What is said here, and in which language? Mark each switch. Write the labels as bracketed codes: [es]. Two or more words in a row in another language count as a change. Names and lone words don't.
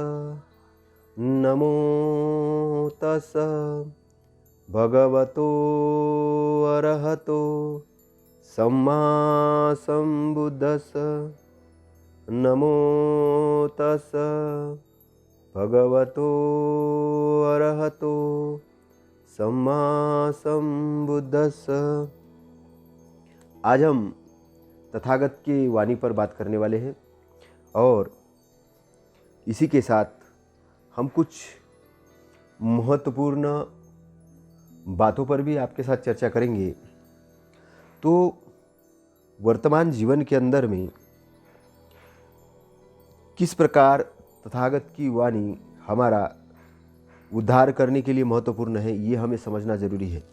[pi] नमो तस् भगवतो अरहतो सम्मा सम्बुद्धस्स। नमो तस् भगवतो अरहतो सम्मा सम्बुद्धस्स। [hi] आज हम तथागत की वाणी पर बात करने वाले हैं और इसी के साथ हम कुछ महत्वपूर्ण बातों पर भी आपके साथ चर्चा करेंगे। तो वर्तमान जीवन के अंदर में किस प्रकार तथागत की वाणी हमारा उद्धार करने के लिए महत्वपूर्ण है, ये हमें समझना जरूरी है।